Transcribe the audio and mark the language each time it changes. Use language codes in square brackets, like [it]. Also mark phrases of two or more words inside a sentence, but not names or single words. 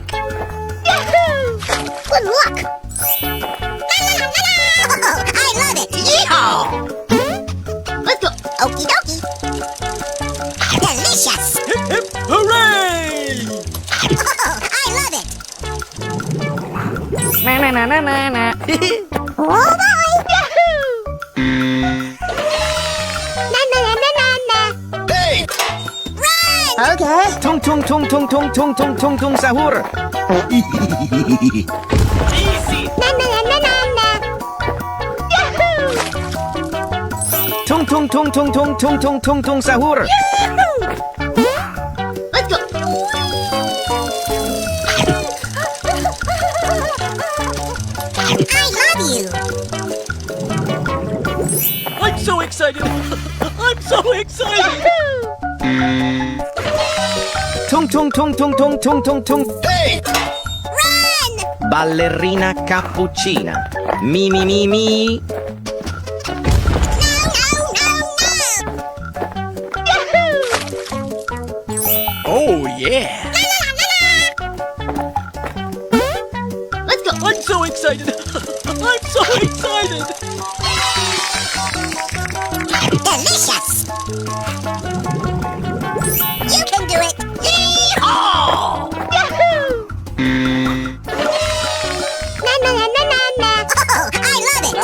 [en] Yahoo! Good luck! Oh, I love it! Yeehaw! Let's go! Okie dokie! Delicious! Hip hip hooray! Oh, I love it! Na na na na na na. Oh boy! Yahoo! Na na na na na na! Hey! Run! Okay. Tung tung tung tung tung tung tung tung tung sahur. Easy! Na na na na na na! Yahoo! Tung tung tung tung tung tung tung tung tung sahur. Let's go! I love you! I'm so excited! I'm so excited! Tung tung tung tung tung tung tung tung. Hey! Run! Ballerina cappuccina. Mi mi mi mi. No, no, no, no! Yahoo! Yeah. Let's go. I'm so excited. I'm so excited. Delicious! You can do it! Yeehaw! Yahoo! Na na na na na na! Oh, I love it!